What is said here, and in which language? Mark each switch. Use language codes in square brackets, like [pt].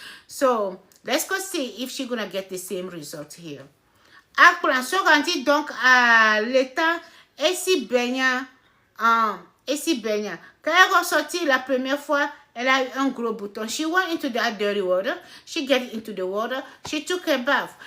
[en] So let's go see if she's gonna get the same result here. [fr] Aklan se rendit donc à l'étang et s'y baigna. Quand elle ressortit la première fois, elle a eu un gros bouton. [en] She went into that dirty water. She got into the water. She took a bath.